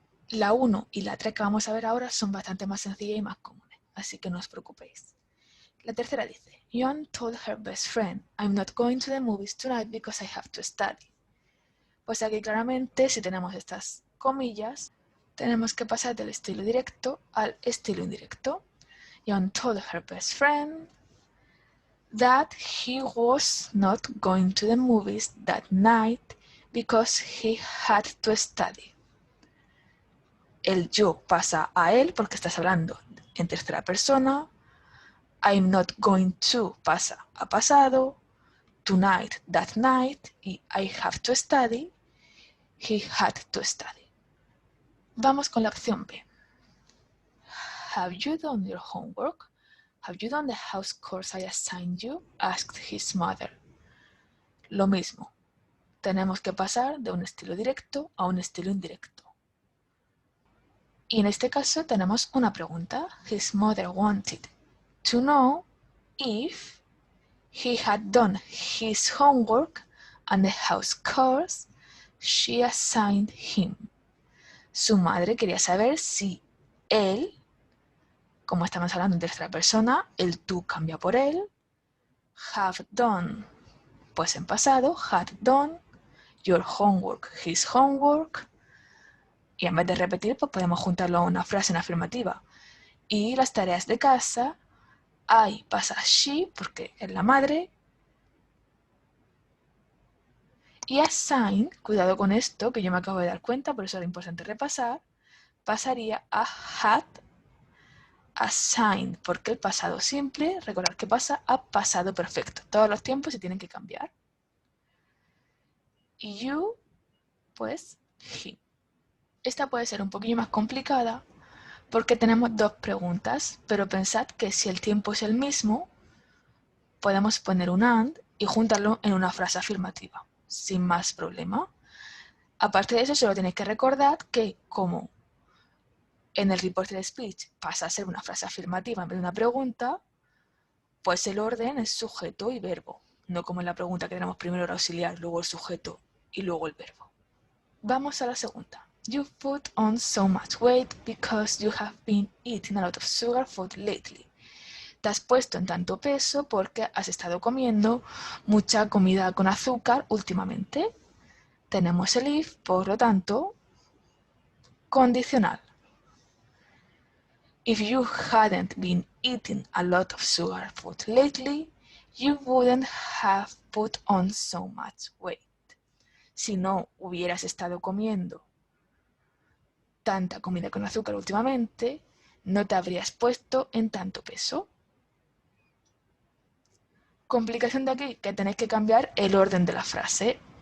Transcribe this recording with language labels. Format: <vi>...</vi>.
<es>La 1 y la 3 que vamos a ver ahora son bastante más sencillas y más comunes, así que no os preocupéis. La tercera dice,</es> <en>Yon told her best friend, I'm not going to the movies tonight because I have to study.</en> <es>Pues aquí claramente, si tenemos estas comillas, tenemos que pasar del estilo directo al estilo indirecto.</es> <en>John told her best friend that he was not going to the movies that night because he had to study.</en> <es>El yo pasa a él porque estás hablando en tercera persona.</es> <en>I'm not going to</en> <es>pasa a pasado.</es> <en>Tonight, that night, y I have to study. He had to study.</en> <es>Vamos con la opción B.</es> <en>Have you done your homework? Have you done the house chores I assigned you? Asked his mother.</en> <es>Lo mismo. Tenemos que pasar de un estilo directo a un estilo indirecto. Y en este caso tenemos una pregunta.</es> <en>His mother wanted to know if he had done his homework and the house chores she assigned him.</en> <es>Su madre quería saber si él, como estamos hablando en tercera persona, el tú cambia por él.</es> <en>Have done,</en> <es>pues en pasado,</es> <en>had done. Your homework, his homework.</en> <es>Y en vez de repetir, pues podemos juntarlo a una frase en afirmativa. Y las tareas de casa, I pasa she, porque es la madre. Y assign, cuidado con esto, que yo me acabo de dar cuenta, por eso era importante repasar, pasaría a had assigned, porque el pasado simple, recordar que pasa a pasado perfecto. Todos los tiempos se tienen que cambiar. Y you, pues, he. Esta puede ser un poquillo más complicada porque tenemos dos preguntas, pero pensad que si el tiempo es el mismo, podemos poner un and y juntarlo en una frase afirmativa, sin más problema. Aparte de eso, solo tenéis que recordar que como en el reported speech pasa a ser una frase afirmativa en vez de una pregunta, pues el orden es sujeto y verbo, no como en la pregunta que tenemos primero el auxiliar, luego el sujeto y luego el verbo. Vamos a la segunda.</es> <en>You've put on so much weight because you have been eating a lot of sugar food lately.</en> <es>Te has puesto en tanto peso porque has estado comiendo mucha comida con azúcar últimamente. Tenemos el if, por lo tanto, condicional.</es> <en>If you hadn't been eating a lot of sugar food lately, you wouldn't have put on so much weight.</en> <es>Si no hubieras estado comiendo tanta comida con azúcar últimamente, no te habrías puesto en tanto peso. Complicación de aquí, que tenéis que cambiar el orden de la frase.</es>